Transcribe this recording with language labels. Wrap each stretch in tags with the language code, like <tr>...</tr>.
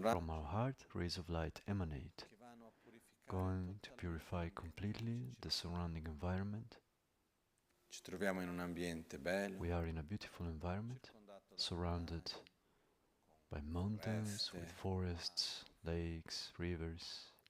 <en>From our heart, rays of light emanate,</en> <it>che vanno a purificare</it> <en>going to purify completely the surrounding environment.</en> <it>Ci troviamo in un ambiente bello,</it> <en>We are in a beautiful environment, surrounded by mountains, with forests, lakes, rivers,</en>